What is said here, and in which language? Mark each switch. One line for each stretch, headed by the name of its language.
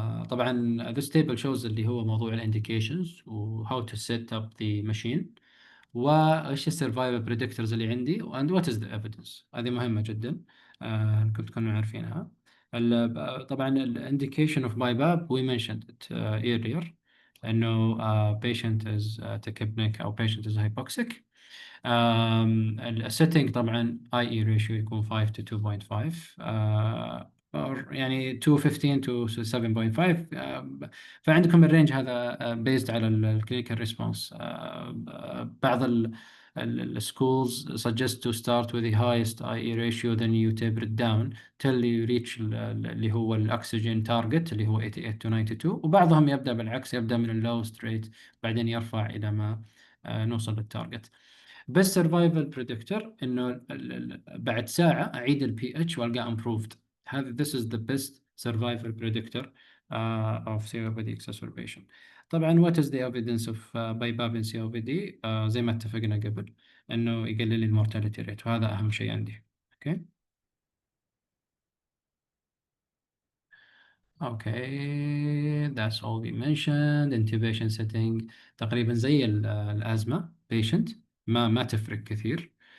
Arabic: طبعا
English: this table shows
Arabic: اللي هو موضوع ال indications و
English: how to set up the machine
Arabic: وايش السرفايفل بريدكتورز اللي عندي
English: and what is the evidence.
Arabic: هذه مهمة جدا. كنت تكونوا عارفينها.
English: طبعا ال indication of BiPAP we mentioned it earlier
Arabic: إنه
English: patient is tachypnic أو patient is hypoxic.
Arabic: السيتنج طبعا IE ratio يكون 5 to 2.5 or يعني 215 to 7.5. فعندكم الرينج هذا based على الكلينيكال ريسبونس.
English: بعض الschools suggest to start with the highest IE ratio, then you taper it down till you reach
Arabic: اللي هو الأكسجين تارجت اللي هو
English: 88 to 92.
Arabic: وبعضهم يبدأ بالعكس، يبدأ من اللowest rate بعدين يرفع إلى ما نوصل للتارجت. بس سرفايفل بريدكتور انه بعد ساعه اعيد البي اتش والقاه
English: improved.
Arabic: هذا
English: this is the best survival predictor of COPD exacerbation.
Arabic: طبعا
English: what is the evidence of BiPAP in COPD؟
Arabic: زي ما اتفقنا قبل انه يقلل المورتاليتي ريت، وهذا اهم شيء عندي.
English: Okay Okay, that's all we mentioned. Intubation setting
Arabic: تقريبا زي الأزمة patient، ما تفرق كثير.